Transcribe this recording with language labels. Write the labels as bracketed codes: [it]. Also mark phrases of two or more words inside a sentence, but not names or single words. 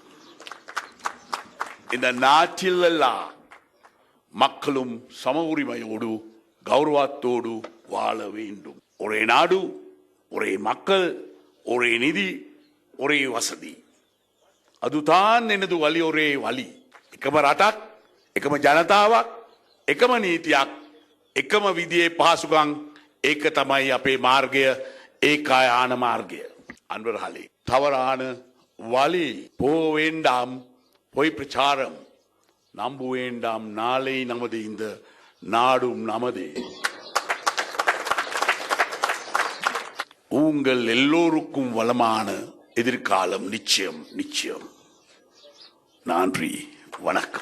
[ta] இந்த நாட்டில் எல்லாம் மக்களும் சம உரிமையோடு கௌரவத்தோடு வாழ வேண்டும். ஒரே நாடு, ஒரே மக்கள், ஒரே நிதி, ஒரே வசதி. அதுதான் எனது வழி. ஒரே வழி. [si] එකම රටක්, එකම ජනතාවක්, එකම නීතියක් එකම විදියේ පහසුකම් ඒක තමයි අපේ මාර්ගය ඒකාය ආන මාර්ගය අන්වරහලේ [ta] தவறான வழி போ வேண்டாம் பொய் பிரச்சாரம் நம்ப வேண்டாம் நாளை நமது இந்த நாடும் நமதே உங்கள் எல்லோருக்கும் வளமான எதிர்காலம் நிச்சயம் நிச்சயம் நன்றி வணக்கம்